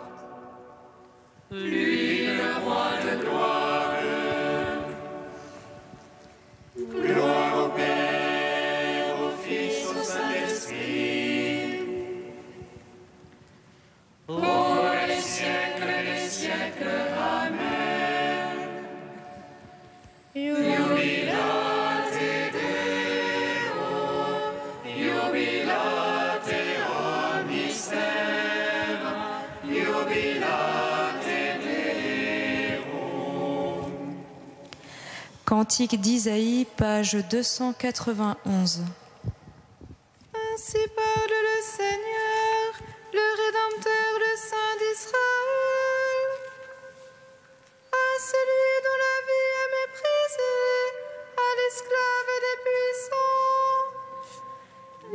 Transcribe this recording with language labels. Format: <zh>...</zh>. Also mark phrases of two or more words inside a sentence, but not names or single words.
<fr>Lui le roi de gloire. Gloire au Père, au Fils, au Saint-Esprit. Pour les siècles des siècles. Amen.</fr> <la>Jubilate Deo, jubilate o mystère, jubilate Deo.</la> <fr>Cantique d'Isaïe, page 291. Ainsi parle le Seigneur, le Rédempteur, le Saint d'Israël. À celui dont la vie est méprisée, à l'esclave des puissants.</fr>